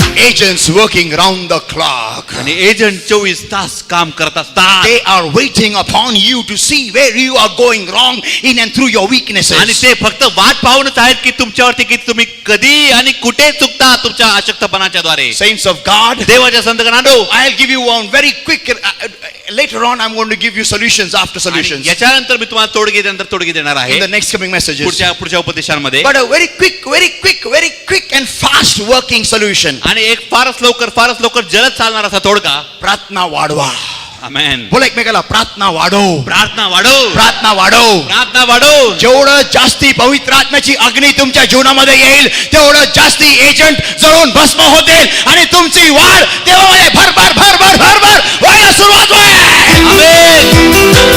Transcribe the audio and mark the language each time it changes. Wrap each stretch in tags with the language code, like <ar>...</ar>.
<en>Agents working round the clock.</en> <mr>आणि agent 24 तास काम करत असतात.</mr> <en>They are waiting upon you to see where you are going wrong in and through your weaknesses.</en> <mr>आणि ते फक्त वाट पाहूनच आहेत की तुमच्यावरती की तुम्ही कधी आणि कुठे चुकता तुमच्या अशक्तपणाच्या द्वारे.</mr> <en>Saints of God,</en> <mr>देवाच्या संतगणांनो,</mr> <en>I'll give you one very quick. Later on, I'm going to give you solutions after solutions</en> <mr>याच्यानंतर मी तुम्हाला तोडगे देणार आहे</mr> <en>in the next coming messages.</en> <mr>पुढच्या उपदेशांमध्ये.</mr> <en>But a very quick and fast working solution.</en> <mr>आणि एक फारच लवकर जलद चालणार असा तोडगा. प्रार्थना वाढवा. आमेन. बोला एकमेकाला, प्रार्थना वाढव, प्रार्थना वाढव, प्रार्थना वाढव. प्रार्थना वाढव. जेवढं जास्ती पवित्र आत्म्याची अग्नी तुमच्या जीवनामध्ये येईल तेवढं जास्ती एजंट जळून भस्म होतील आणि तुमची वाढ तेव्हा भरभर भरभर भरभर व्हायला सुरुवात होईल.</mr>